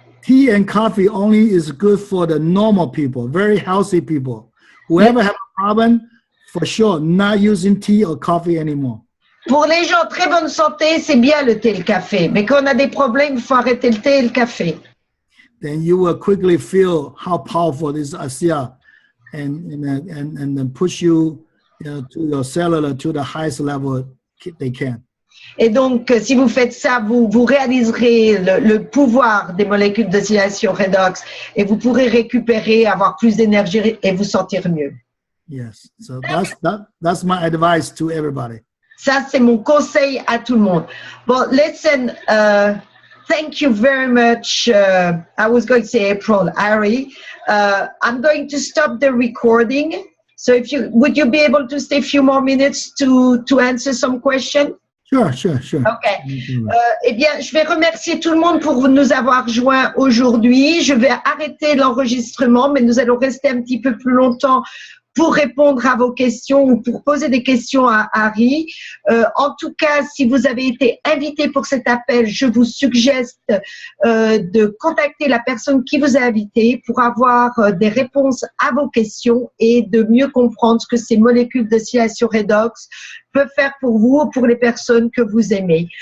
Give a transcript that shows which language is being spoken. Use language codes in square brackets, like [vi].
[en] Tea and coffee only is good for the normal people, very healthy people. Whoever have a problem, for sure, not using tea or coffee anymore. [fr] Pour les gens très bonne santé, c'est bien le thé et le café. Mais quand on a des problèmes, il faut arrêter le thé et le café. [en] Then you will quickly feel how powerful this ASEA and push you, to your cellular to the highest level they can. [fr] Et donc, si vous faites ça, vous réaliserez le pouvoir des molécules d'oscillation redox et vous pourrez récupérer, avoir plus d'énergie et vous sentir mieux. [en] Yes, so that's my advice to everybody. [fr] Ça, c'est mon conseil à tout le monde. [en] Bon, listen, thank you very much. I was going to say April, Ari. I'm going to stop the recording. So would you be able to stay a few more minutes to answer some questions? Sure. OK. [fr] Eh bien, je vais remercier tout le monde pour nous avoir joints aujourd'hui. Je vais arrêter l'enregistrement, mais nous allons rester un petit peu plus longtemps pour répondre à vos questions ou pour poser des questions à Harry. En tout cas, si vous avez été invité pour cet appel, je vous suggère de contacter la personne qui vous a invité pour avoir des réponses à vos questions et de mieux comprendre ce que ces molécules de distillation redox peuvent faire pour vous ou pour les personnes que vous aimez.